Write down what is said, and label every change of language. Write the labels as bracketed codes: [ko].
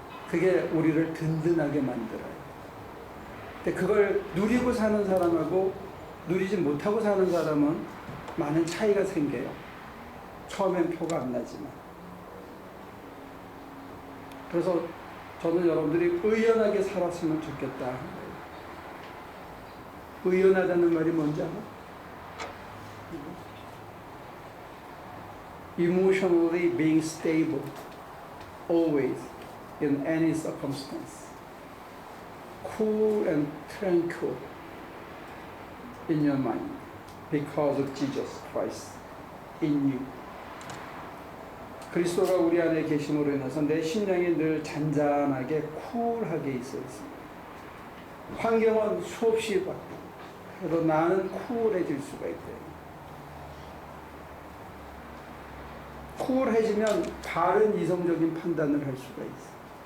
[ko] 그게 우리를 든든하게 만들어요. 근데 그걸 누리고 사는 사람하고 누리지 못하고 사는 사람은 많은 차이가 생겨요. 처음엔 표가 안 나지만. 그래서 저는 여러분들이 의연하게 살았으면 좋겠다. 의연하다는 말이 뭔지 알아? [en] Emotionally being stable, always, in any circumstance. Cool and tranquil in your mind, because of Jesus Christ in you. [ko] 그리스도가 우리 안에 계심으로 인해서 내 심령이 늘 잔잔하게 쿨하게 있어 있습니다. 환경은 수없이 바뀌고 그래도 나는 쿨해질 수가 있대요. 쿨해지면 바른 이성적인 판단을 할 수가 있어.